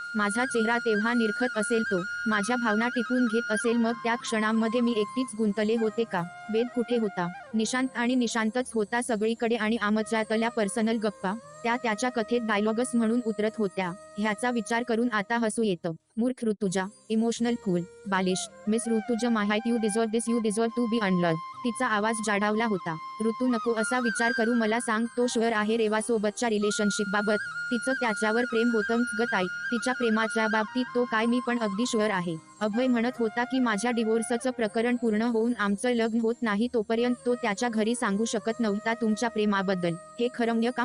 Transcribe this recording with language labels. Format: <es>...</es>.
<mr>माझा चेहरा तेव्हा निरखत असेल तो, माझ्या भावना टिपून घेत असेल, मग त्या क्षणांमध्ये मी एकटीच गुंतले होते का? वेद कुठे होता? निशांत आणि निशांतच होता सगळीकडे आणि आमच्यातल्या पर्सनल गप्पा, त्या त्याच्या कथेत डायलॉगस म्हणून उतरत होत्या. ह्याचा विचार करून आता हसू येतं.</mr> <en>मूर्ख Rutuja, emotional fool, बालिश, miss Rutuja माहित you deserve this, you deserve to be unloved.</en> <mr>तिचा आवाज जाडावला होता. ऋतू नको असा विचार करू, मला सांग, तो शुअर आहे रेवासोबतच्या रिलेशनशिप बाबत? तिचं त्याच्यावर प्रेम होतं ग ताई, तिच्या प्रेमाच्या बाबतीत तो काय मी पण अगदी शुअर आहे. अभय म्हणत होता की माझ्या डिवोर्सचं प्रकरण पूर्ण होऊन आमचं लग्न होत नाही तोपर्यंत तो त्याच्या घरी सांगू शकत नव्हता तुमच्या प्रेमाबद्दल. हे खरं का?</mr>